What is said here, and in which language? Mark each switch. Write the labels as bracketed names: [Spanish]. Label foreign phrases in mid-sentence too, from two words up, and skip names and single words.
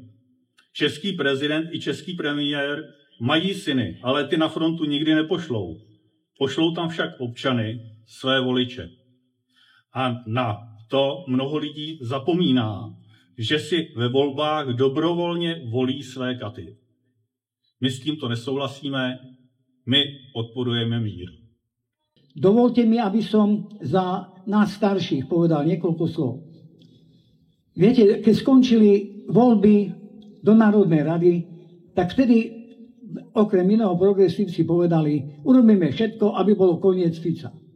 [Czech] Český prezident i český premiér mají syny, ale ty na frontu nikdy nepošlou. Pošlou tam však občany, své voliče. A na to mnoho lidí zapomíná, že si ve volbách dobrovolně volí své katy. My s tímto nesouhlasíme, my podporujeme mír. [Slovak] Dovolte mi, aby som za nás starších povedal niekoľko slov. Viete, keď skončili voľby do Národnej rady, tak vtedy okrem iného progresívci povedali, urobíme všetko, aby bolo koniec Fica.